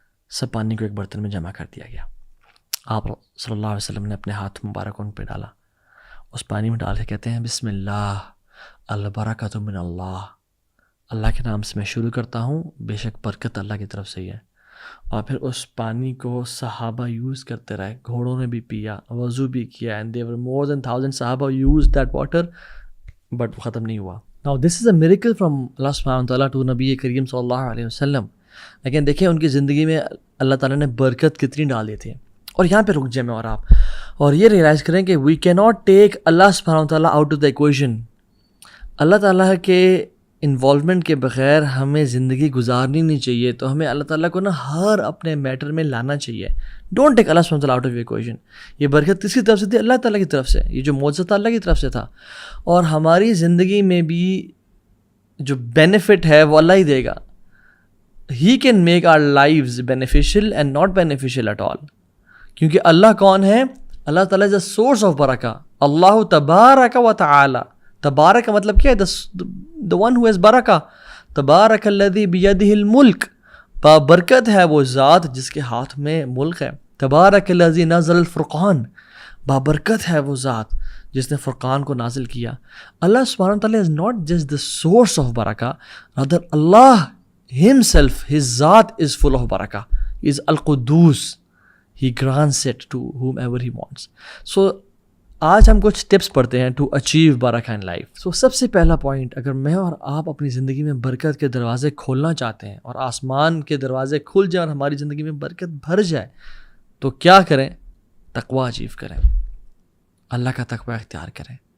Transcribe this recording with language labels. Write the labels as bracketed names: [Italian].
[Urdu] سب پانی کو ایک برتن میں جمع کر دیا گیا. آپ صلی اللہ علیہ وسلم نے اپنے ہاتھ مبارک ان پہ ڈالا, اس پانی میں ڈال کے کہتے ہیں [Arabic] بسم اللہ البرکۃ من اللہ, [Urdu] اللہ کے نام سے میں شروع کرتا ہوں, بے شک برکت اللہ کی طرف سے ہی ہے. اور پھر اس پانی کو صحابہ یوز کرتے رہے, گھوڑوں نے بھی پیا, وضو بھی کیا, [English] and there were more than 1,000 صحابہ used that water, [Urdu] بٹ ختم نہیں ہوا. [English] Now this is a miracle from Allah subhanahu wa ta'ala to نبی کریم صلی اللہ علیہ وسلم. [Urdu] لیکن دیکھیں ان کی زندگی میں اللہ تعالیٰ نے برکت کتنی ڈال دی تھی. اور یہاں پہ رک جائیں میں اور آپ, اور یہ ریئلائز کریں کہ [English] We کی not take اللہ سبحانہ و تعالیٰ آؤٹ آف دا ایکویشن. [Urdu] اللہ تعالیٰ کے انوالومنٹ کے بغیر ہمیں زندگی گزارنی نہیں چاہیے. تو ہمیں اللہ تعالیٰ کو نا ہر اپنے میٹر میں لانا چاہیے. [English] Don't take اللہ سبحانہ وتعالیٰ آؤٹ آف ایکویشن. [Urdu] یہ برکت کس کی طرف سے تھی؟ اللہ تعالیٰ کی طرف سے. یہ جو معجزہ تھا اللہ کی طرف سے تھا. اور ہماری زندگی میں بھی جو بینیفٹ ہے وہ اللہ ہی دے گا. [English] He can make our lives beneficial and not beneficial at all. [Urdu] کیونکہ اللہ کون ہے؟ اللہ تعالیٰ [English] Is a source of برکہ. [Urdu] اللہ تبارک و تعالی. تبارک کا مطلب کیا ہے؟ [English] the one who has برکہ. [Arabic] تبارک الذی بیدہ الملک. [Urdu] بابرکت ہے وہ ذات جس کے ہاتھ میں ملک ہے. [Arabic] تبارک الذی نزل الفرقان. [Urdu] بابرکت ہے وہ ذات جس نے فرقان کو نازل کیا. [English] اللہ سبحانہ وتعالی is not just the source of برکہ, rather Allah himself, his ذات is full of برکہ. He is القدوس. He grants it to whomever he wants. [Urdu] So آج ہم کچھ ٹپس پڑھتے ہیں [English] To achieve برکہ in life. [Urdu] سو سب سے پہلا پوائنٹ, اگر میں اور آپ اپنی زندگی میں برکت کے دروازے کھولنا چاہتے ہیں اور آسمان کے دروازے کھل جائیں اور ہماری زندگی میں برکت بھر جائے, تو کیا کریں؟ تقویٰ اچیو کریں, اللہ کا تقویٰ اختیار کریں.